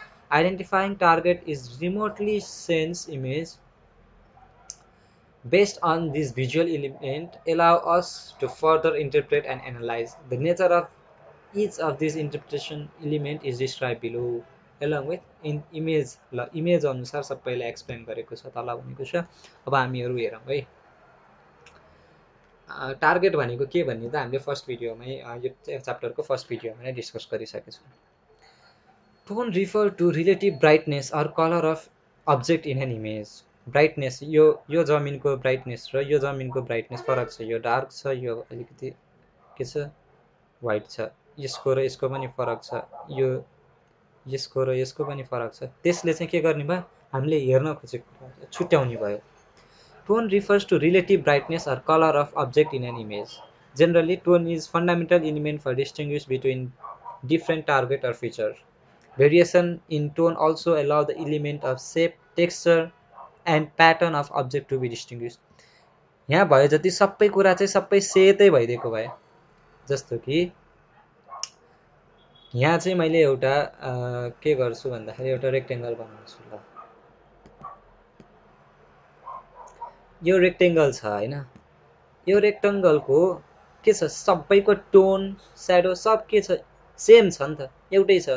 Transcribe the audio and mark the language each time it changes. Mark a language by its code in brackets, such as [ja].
[en] Identifying target is remotely sense image based on this visual element allow us to further interpret and analyze. The nature of each of these interpretation element is described below along with in image [ne] ल image अनुसार सबैलाई explain गरेको छ तल भनेको छ। अब हामीहरू हेरौँ है टार्गेट भनेको के भन्ने त हामीले फर्स्ट भिडियोमै यो च्याप्टरको फर्स्ट भिडियोमा नै डिस्कस गरिसकेका छौँ। [en] Tone refer to relative brightness or colour of object in an image. [ne] Brightness यो जमिनको ब्राइटनेस र यो जमिनको ब्राइटनेस फरक छ, यो डार्क छ, यो अलिकति के छ व्हाइट छ, यसको र यसको पनि फरक छ, यो यसको र यसको पनि फरक छ। त्यसले चाहिँ के गर्ने भयो हामीले हेर्न खोजेको छुट्याउने भयो। [en] Tone refers to relative brightness or color of object in an image. Generally, tone is fundamental element for distinguish between different target or feature. Variation in tone also allow the element of shape, texture, and pattern of object to be distinguished. [ne] यहाँ भयो जति सबै कुरा चाहिँ सबै सेतै भइदिएको भए, जस्तो कि यहाँ चाहिँ मैले एउटा के गर्छु भन्दाखेरि एउटा रेक्टेंगल बनाउँछु ल। यो रेक्टेंगल छ हैन, यो रेक्टेंगलको के छ सबैको टोन स्याडो सब के छ सेम छ नि त, एउटै छ।